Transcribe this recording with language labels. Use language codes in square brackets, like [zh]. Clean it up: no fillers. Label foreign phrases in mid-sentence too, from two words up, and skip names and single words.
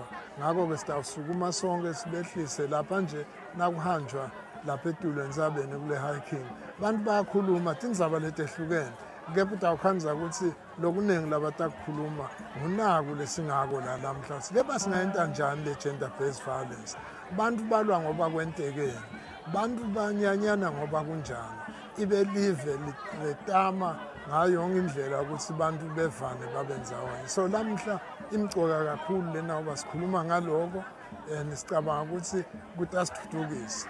[ss] Ngakho ke sitawusukuma sonke sibehlise lapha nje nakuhanjwa lapha etulo entsabeni kule hiking bantu bayakhuluma tindzaba letehlukene kepha utawukhanza ukuthi lokuningi labatakukhuluma ngunaku lesingako la namhla sikepha singayenta njani le [en] gender based violence. [ss] Bantu balwa ngoba kwentekeni, bantu banyanyana ngoba kunjani. Ibe live letama ngayo yonke indlela ukuthi bantu bevane babenzawanye. So lamhla imcoka kakhulu lena uba sikhuluma ngaloko sicabanga ukuthi kutasithuthukisa.